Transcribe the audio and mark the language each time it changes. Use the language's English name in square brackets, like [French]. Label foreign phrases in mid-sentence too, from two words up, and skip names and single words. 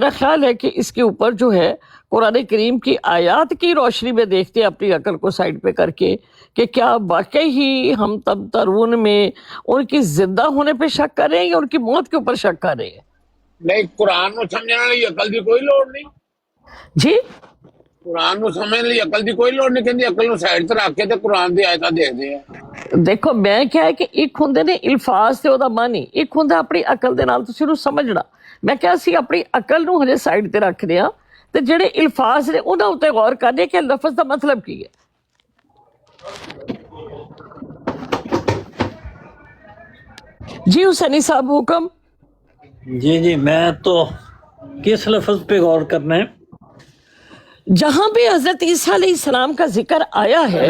[Urdu] میرا خیال ہے کہ اس کے اوپر جو ہے قرآن کریم کی آیات کی روشنی میں دیکھتے ہیں اپنی عقل کو سائڈ پہ کر کے کہ کیا واقعی ہی ہم تب ترون میں ان کی زندہ ہونے پہ شک کر رہے ہیں یا ان کی موت کے اوپر شک کر رہے ہیں. [Punjabi] نہیں قرآن نو سمجھنے والی عقل دی کوئی لوڑ نہیں. جی قرآن نو سمجھنے والی عقل دی کوئی لوڑ نہیں. کہندی عقل نو سائڈ تے رکھ کے تے قرآن دی آیتاں دیکھدے ہیں. دیکھو میں کیا ہے کہ ایک ہوندے نے الفاظ تے ਉਹਦਾ معنی، ایک ਹੁੰਦਾ اپنی عقل دے نال تسی ਉਹਨੂੰ ਸਮਝਣਾ. ਮੈਂ ਕਿਹਾ ਅਸੀਂ ਆਪਣੀ ਅਕਲ ਨੂੰ ਹਜੇ ਸਾਈਡ ਤੇ ਰੱਖਦੇ ਆ ਤੇ ਜਿਹੜੇ ਅਲਫਾਜ਼ ਨੇ ਉਹਨਾਂ ਉੱਤੇ ਗੌਰ ਕਰਨੇ ਕਿ ਲਫ਼ਜ਼ ਦਾ ਮਤਲਬ ਕੀ ਹੈ. [Urdu] جی حسینی صاحب حکم. جی میں تو کس لفظ پہ غور کرنا ہے؟ جہاں بھی حضرت عیسیٰ علیہ السلام کا ذکر آیا ہے